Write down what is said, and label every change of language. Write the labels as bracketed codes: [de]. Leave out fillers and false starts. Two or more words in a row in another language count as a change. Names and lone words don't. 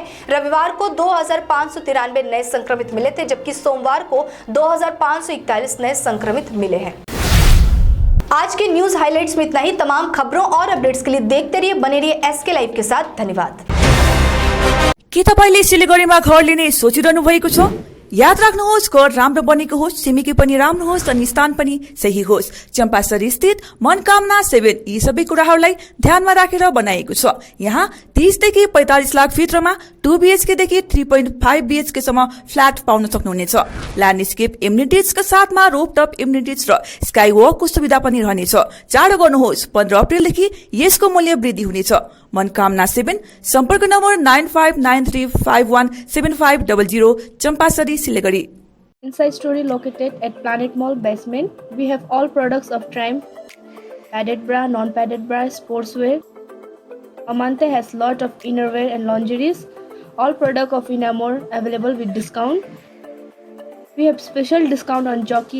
[hi] रविवार को 2,593 नए संक्रमित मिले थे, जबकि सोमवार को 2,541 नए संक्रमित मिले हैं। आज के [en] news highlights [hi] में इतना ही। तमाम खबरों और अपडेट्स के लिए देखते रहिए, बने रहिए एसके लाइव के साथ। धन्यवाद। [ne] के तपाईले सिलिगुडीमा घर लिने सोचिरहनु भएको छ? याद राख्नुहोस्, घर राम्रो बनेको होस्, छिमेकी पनि राम्रो होस् अनि स्थान पनि सही होस्। चम्पासरी स्थित मनकामना 7 यी सबै कुराहरूलाई ध्यानमा राखेर बनाएको छ। यहाँ 30 देखि 45 लाख भित्रमा 2 BHK देखि 3.5 BHK सम्म फ्ल्याट पाउन सक्नुहुनेछ। [en] landscape amenitiesका [ne] साथमा [en] rooftop amenities [ne] र स्काई वकको सुविधा पनि रहनेछ। चाँडो गर्नुहोस्, 15 अप्रिलदेखि यसको मूल्य वृद्धि हुनेछ। मनकामना 7, सम्पर्क नम्बर 9593517500, चम्पासरी, सिलगढी। [en] Inside Story located at Planet Mall basement. We have all products of Triumph, padded bra, non-padded bra, sportswear. Amante has lot of innerwear and lingeries. All product of Inamore available with discount. We have special discount on Jockey.